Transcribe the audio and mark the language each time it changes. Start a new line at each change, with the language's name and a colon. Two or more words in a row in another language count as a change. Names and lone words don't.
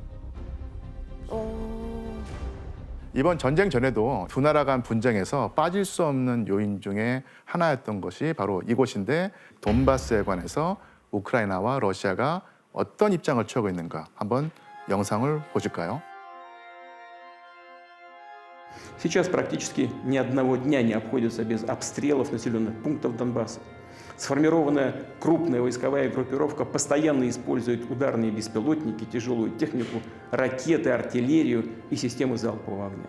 Korean: 이번 전쟁 전에도 두 나라 간 분쟁에서 빠질 수 없는 요인 중에 하나였던 것이 바로 이곳인데 돈바스에 관해서 우크라이나와 러시아가 어떤 입장을 취하고 있는가 한번 영상을 보실까요?
Russian: Сейчас практически ни одного дня не обходится без обстрелов населенных пунктов Донбасса. Сформированная крупная войсковая группировка постоянно использует ударные беспилотники, тяжелую технику, ракеты, артиллерию и системы залпового огня.